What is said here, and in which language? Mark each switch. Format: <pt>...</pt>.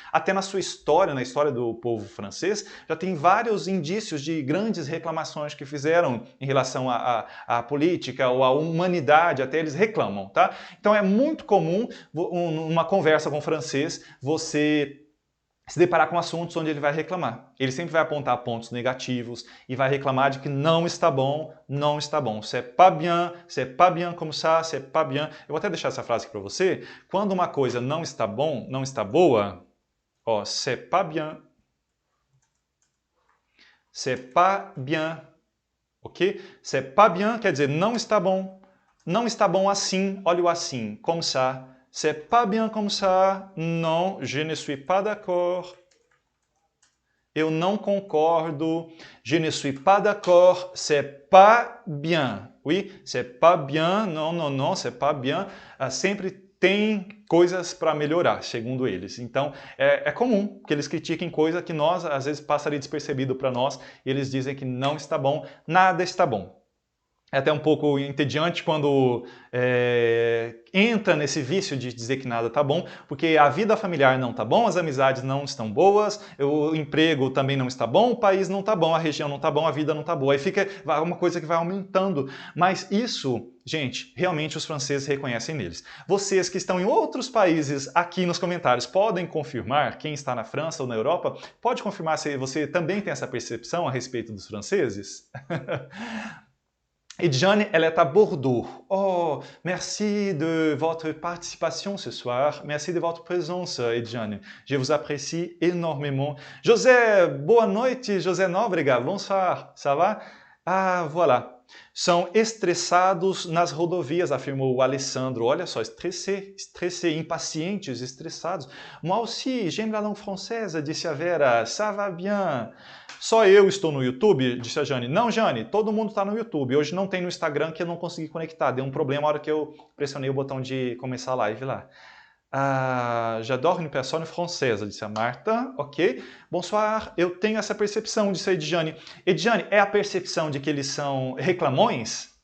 <pt>Até na sua história, na história do povo francês, já tem vários indícios de grandes reclamações que fizeram em relação à política, ou a humanidade, até eles reclamam, tá? Então é muito comum, numa conversa com o francês, você se deparar com assuntos onde ele vai reclamar. Ele sempre vai apontar pontos negativos e vai reclamar de que não está bom, não está bom.</pt> <fr>C'est pas bien comme ça, c'est pas bien.</fr> <pt>Eu vou até deixar essa frase aqui para você. Quando uma coisa não está bom, não está boa, ó,</pt> <fr>c'est pas bien. C'est pas bien. Ok? C'est pas bien</fr> <pt>quer dizer não está bom. Não está bom assim, olha o assim,</pt> <fr>comme ça. C'est pas bien comme ça. Non, je ne suis pas d'accord.</fr> <pt>Eu não concordo.</pt> <fr>Je ne suis pas d'accord. C'est pas bien. Oui, c'est pas bien. Non, non, non, c'est pas bien.</fr> <pt>Sempre tem coisas para melhorar, segundo eles. Então, é comum que eles critiquem coisa que nós, às vezes, passaria despercebido para nós, e eles dizem que não está bom, nada está bom. É até um pouco entediante quando entra nesse vício de dizer que nada tá bom, porque a vida familiar não tá bom, as amizades não estão boas, o emprego também não está bom, o país não tá bom, a região não tá bom, a vida não tá boa. Aí fica uma coisa que vai aumentando. Mas isso, gente, realmente os franceses reconhecem neles. Vocês que estão em outros países, aqui nos comentários, podem confirmar, quem está na França ou na Europa, pode confirmar se você também tem essa percepção a respeito dos franceses?</pt> <fr>Edjane, elle est à Bordeaux. Oh, merci de votre participation ce soir. Merci de votre présence, Edjane. Je vous apprécie énormément.</fr> <pt>José, boa noite, José Nóbrega.</pt> <fr>Bonsoir, ça va? Ah, voilà.</fr> <pt>São estressados nas rodovias, afirmou o Alessandro. Olha só, estressé, impacientes, estressados.</pt> <fr>Moi aussi, j'aime la langue française,</fr> <pt>disse a Vera.</pt> <fr>Ça va bien.</fr> <pt>Só eu estou no YouTube? Disse a Jane. Não, Jane, todo mundo está no YouTube. Hoje não tem no Instagram que eu não consegui conectar. Deu um problema na hora que eu pressionei o botão de começar a live lá.</pt> <fr>J'adore une personne française,</fr> <pt>disse a Marta. Ok.</pt> <fr>Bonsoir,</fr> <pt>eu tenho essa percepção, disse a Edjane. Edjane, é a percepção de que eles são reclamões?</pt>